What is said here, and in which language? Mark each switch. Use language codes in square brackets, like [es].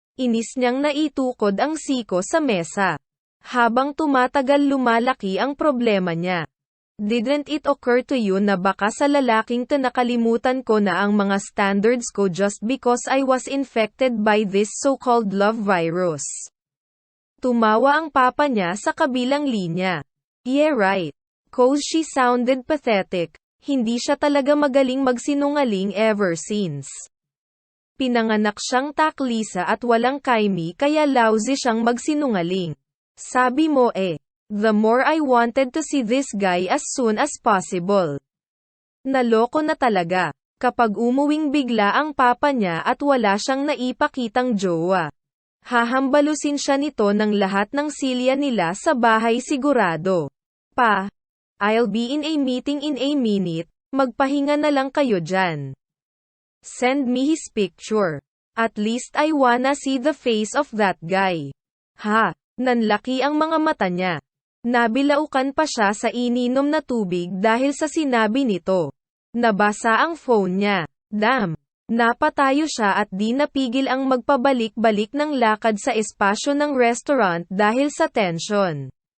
[tl] Inis niyang naitukod ang siko sa mesa. Habang tumatagal lumalaki ang problema niya. [en] Didn't it occur to you [tl] na baka sa lalaking to nakalimutan ko na ang mga [en] standards ko just because I was infected by this so-called love virus? [tl] Tumawa ang papa niya sa kabilang linya. [en] Yeah right. Cause she sounded pathetic. [tl] Hindi siya talaga magaling magsinungaling [en] ever since. [tl] Pinanganak siyang taklisa at walang kaimi kaya lousy siyang magsinungaling. Sabi mo eh. [en] The more I wanted to see this guy as soon as possible. [tl] Naloko na talaga. Kapag umuwing bigla ang papa niya at wala siyang naipakitang jowa. Hahambalusin siya nito ng lahat ng silya nila sa bahay sigurado. Pa. [en] I'll be in a meeting in a minute. [tl] Magpahinga na lang kayo dyan. [en] Send me his picture. At least I wanna see the face of that guy. Ha. [tl] Nanlaki ang mga mata niya. Nabilaukan pa siya sa ininom na tubig dahil sa sinabi nito. Nabasa ang phone niya. Damn. Napatayo siya at di napigil ang magpabalik-balik ng lakad sa espasyo ng restaurant dahil sa tension.